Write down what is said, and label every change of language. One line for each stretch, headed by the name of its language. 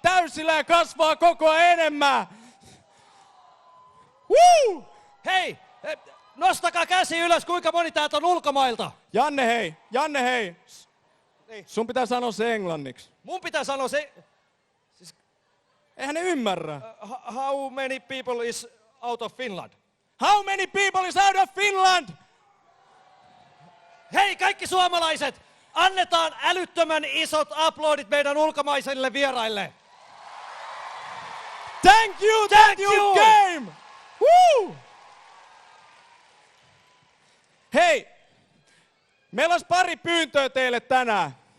Finnish: Täysillä ja kasvaa koko ajan enemmän. Woo! Hei! Nostakaa käsi ylös, kuinka moni täältä on ulkomailta? Janne hei. Sun pitää sanoa se englanniksi. Mun pitää sanoa se... Eihän ne ymmärrä.
English: How many people is out of Finland? How many people is out of Finland?
Finnish: Hei kaikki suomalaiset! Annetaan älyttömän isot uploadit meidän ulkomaisille vieraille.
English: Thank you game! Woo!
Finnish: Hei, meillä olisi pari pyyntöä teille tänään.